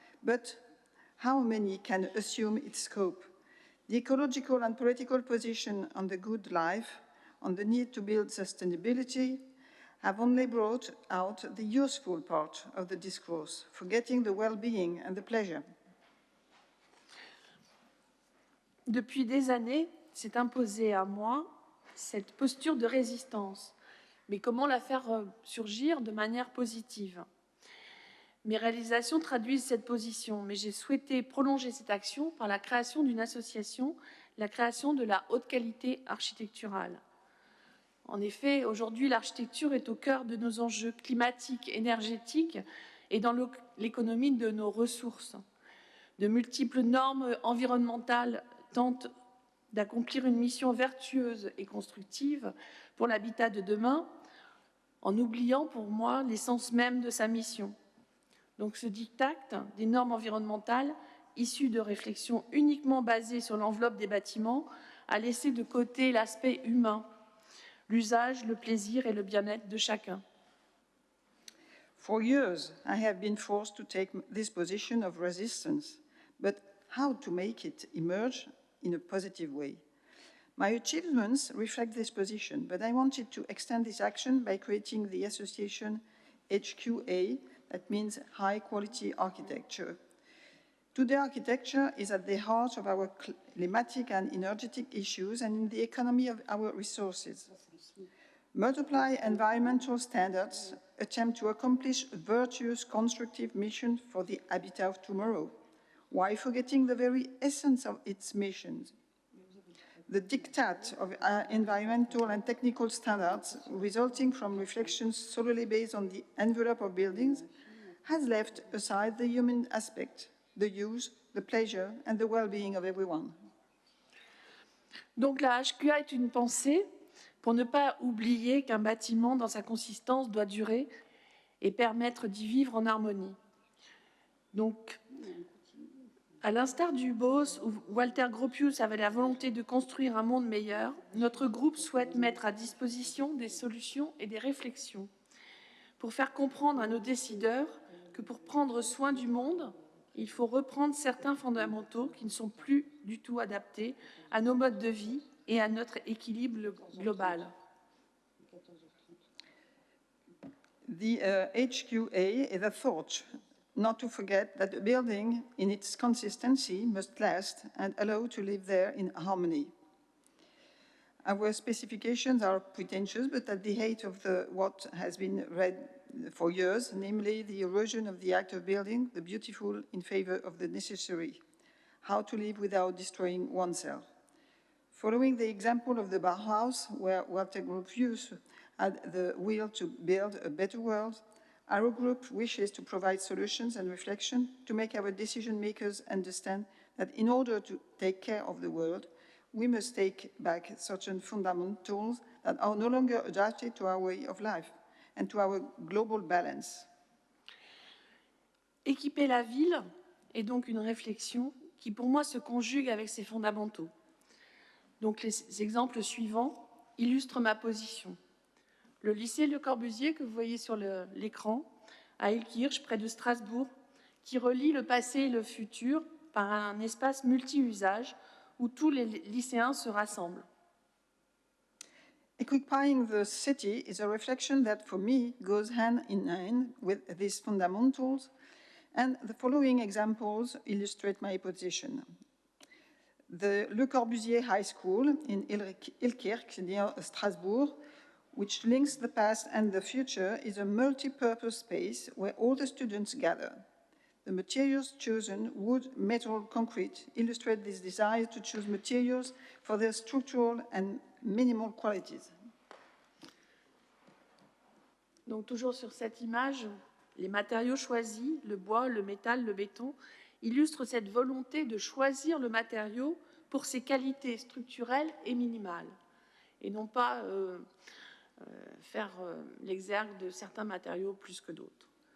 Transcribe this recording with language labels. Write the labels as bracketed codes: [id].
[en] But how many can assume its scope? The ecological and political position on the good life, on the need to build sustainability, have only brought out the useful part of the discourse, forgetting the well-being and the pleasure. [fr] Depuis des années, s'est imposée à moi cette posture de résistance. Mais comment la faire surgir de manière positive? Mes réalisations traduisent cette position, mais j'ai souhaité prolonger cette action par la création d'une association, la création de la haute qualité architecturale. En effet, aujourd'hui, l'architecture est au cœur de nos enjeux climatiques, énergétiques et dans l'économie de nos ressources. De multiples normes environnementales tentent d'accomplir une mission vertueuse et constructive pour l'habitat de demain, en oubliant pour moi l'essence même de sa mission. Donc ce diktat des normes environnementales, issues de réflexions uniquement basées sur l'enveloppe des bâtiments, a laissé de côté l'aspect humain, l'usage, le plaisir et le bien-être de chacun. [en] For years, I have been forced to take this position of resistance, but how to make it emerge in a positive way? My achievements reflect this position, but I wanted to extend this action by creating the association HQA, that means High Quality Architecture. Today, architecture is at the heart of our climatic and energetic issues and in the economy of our resources. Multiply environmental standards attempt to accomplish a virtuous, constructive mission for the habitat of tomorrow, while forgetting the very essence of its missions. The diktat of environmental and technical standards resulting from reflections solely based on the envelope of buildings has left aside the human aspect, the use, the pleasure and the well-being of everyone. [fr] Donc la HQA est une pensée pour ne pas oublier qu'un bâtiment dans sa consistance doit durer et permettre d'y vivre en harmonie. Donc, à l'instar du BOS, où Walter Gropius avait la volonté de construire un monde meilleur, notre groupe souhaite mettre à disposition des solutions et des réflexions pour faire comprendre à nos décideurs que pour prendre soin du monde, il faut reprendre certains fondamentaux qui ne sont plus du tout adaptés à nos modes de vie et à notre équilibre global. [en] The HQA is a thought, not to forget that a building in its consistency must last and allow to live there in harmony. Our specifications are pretentious, but at the height of what has been read for years, namely the erosion of the act of building, the beautiful in favor of the necessary, how to live without destroying oneself. Following the example of the Bauhaus, where Walter Gropius had the will to build a better world, our group wishes to provide solutions and reflection to make our decision makers understand that in order to take care of the world, we must take back certain fundamentals that are no longer adapted to our way of life and to our global balance. [fr] Équiper la ville est donc une réflexion qui, pour moi, se conjugue avec ces fondamentaux. Donc, les exemples suivants illustrent ma position. Le lycée Le Corbusier, que vous voyez sur l'écran, à Ilkirch, près de Strasbourg, qui relie le passé et le futur par un espace multi-usage où tous les lycéens se rassemblent. [en] Equipying the city is a reflection that, for me, goes hand in hand with these fundamentals, and the following examples illustrate my position. The Le Corbusier High School in Ilkirch, near Strasbourg, which links the past and the future, is a multi-purpose space where all the students gather. The materials chosen, wood, metal, concrete, illustrate this desire to choose materials for their structural and minimal qualities. [fr] Donc toujours sur cette image, les matériaux choisis, le bois, le métal, le béton, illustrent cette volonté de choisir le matériau pour ses qualités structurelles et minimales, et non pas faire l'exergue de certains matériaux plus que d'autres.